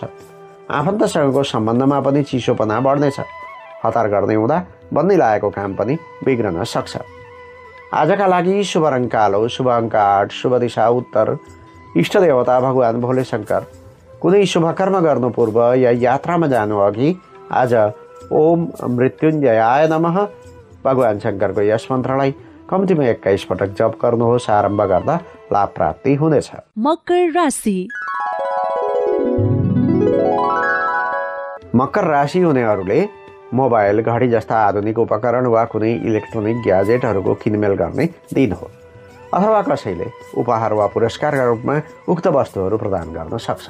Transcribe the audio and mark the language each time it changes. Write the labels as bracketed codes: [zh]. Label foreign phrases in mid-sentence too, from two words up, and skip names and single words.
[ne] आफन्तसँगको सम्बन्धमा पनि चिसोपना बढ्नेछ। हतार गर्ने हुँदा बन्दै लागेको काम पनि बिग्रन सक्छ। आजका लागि शुभ रङ कालो, शुभ अङ्क 8, शुभ दिशा उत्तर, इष्ट देवता भगवान् भोले शङ्कर। कुनै शुभ कर्म गर्नु पूर्व या यात्रामा जानु अघि आज [sa] ओम मृत्युञ्जयाय नमः [ne] भगवान् शङ्करको यस मन्त्रलाई कम्तीमा 21 पटक जप गर्नुहोस्। आरम्भ गर्दा लाभ प्राप्ति हुनेछ। मकर राशि। मकर राशि हुनेहरूले मोबाइल, घडी जस्ता आधुनिक उपकरण वा कुनै इलेक्ट्रोनिक ग्याजेटहरूको किनमेल गर्ने दिन हो, अथवा कसैले उपहार वा पुरस्कारका रूपमा उक्त वस्तुहरू प्रदान गर्न सक्छ।